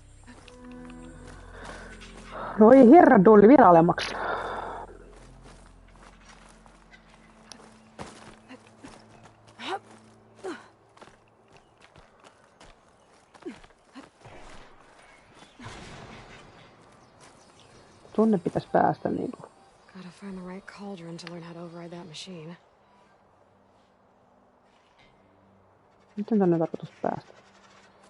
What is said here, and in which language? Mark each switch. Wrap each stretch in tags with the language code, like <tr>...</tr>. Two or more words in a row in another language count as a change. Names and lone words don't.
<fi>No ei herran dolli vielä alemmaksi. Tonne pitäisi päästä niinku.</fi> <en>Gotta find the right cauldron to learn how to override that machine.</en> <fi>Miten tänne on tarkoitus päästä?</fi>